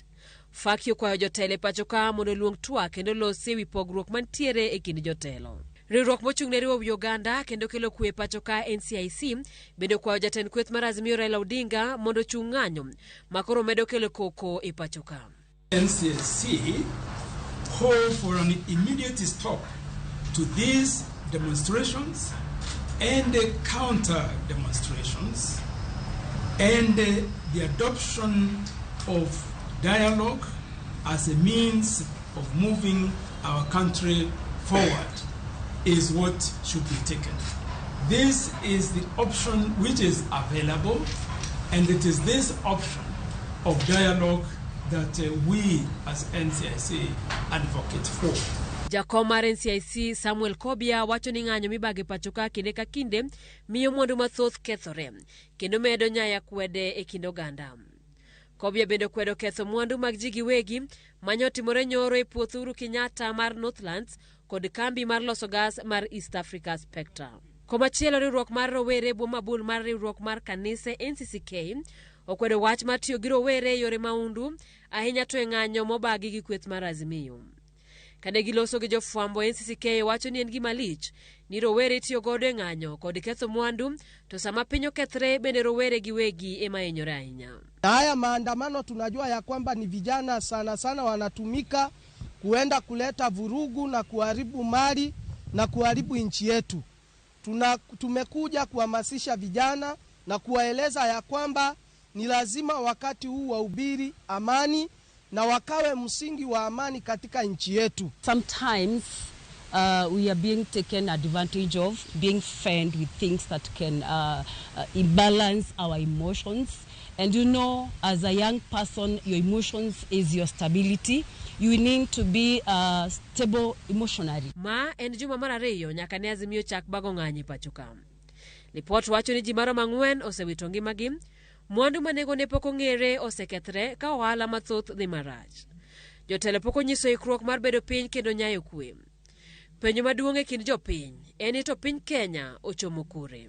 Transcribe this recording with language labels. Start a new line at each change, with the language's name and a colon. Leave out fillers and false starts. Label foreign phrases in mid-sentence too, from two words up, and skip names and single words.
Luo (Kenya and Tanzania): Faki okwayo jotelo e pachoka mondo luong twak kendo losi wi pogruok mantiere e kind jotelo. Riwruok mochung' ne riwo Uganda kendo kelo kwe pachoka NCIC bende kwayo jatend kweth mar Azimio Raila Odinga mondo chung' ng'anyo makoro medo kelo koko e pachoka.
English: NCIC call for an immediate stop to these demonstrations and counter demonstrations and the adoption of dialogue as a means of moving our country forward is what should be taken. This is the option which is available, and it is this option of dialogue that we as NCIC advocate for.
Luo (Kenya and Tanzania): Jakom mar NCIC Samuel Kobia wacho ni ng'anyo mibage pachoka kinde ka kinde miyo mwandu mathoth kethore kendo medo nyaya kwede e kind oganda. Kobia bende kwedo ketho mwandu mag ji giwegi manyotimore nyoro e puoth Uhuru Kenyatta mar Northlands kod kambi mar loso gas mar East Africa Spectre. Komachielo riwruok mar rowere mabul mar riwruok mar kanise NCCK okwedo wach mar tiyo gi rowere yore maundu ahinya to e ng'anyo mobagi gi kweth mar Azimio. Kane giloso gi jofwambo NCCK wacho ni en gima lich ni rowere tiyo godo e ng'anyo kod ketho mwandu to sama piny okethre bende rowere giwegi ema hinyore ahinya.
Swahili: Haya maandamano tunajua ya kwamba ni vijana sana wanatumika kuenda kuleta vurugu na kuharibu mali na kuharibu nchi yetu. Tumekuja kuhamasisha vijana na kuwaeleza ya kwamba ni lazima wakati huu wahubiri amani na wakawe msingi wa amani katika nchi yetu.
English: Sometimes we are being taken advantage of, being fed with things that can imbalance our emotions. And you know, as a young person, your emotions is your stability. You need to be stable emotionally.
Luo (Kenya and Tanzania): Ma en juma mar ariyo nyaka ne Azimio chak bago ng'anyo pachoka. Lipot wacho ni ji maromo 4 osewito ngimagi, mwandu manego ne pok ong'ere osekethre ka ohala mathoth dhi marach. Jotelo pok onyiso ikruok mar bedo piny kendo nyayo kwe. Penjo maduong' e kind jopiny en ni to piny Kenya ochomo kure.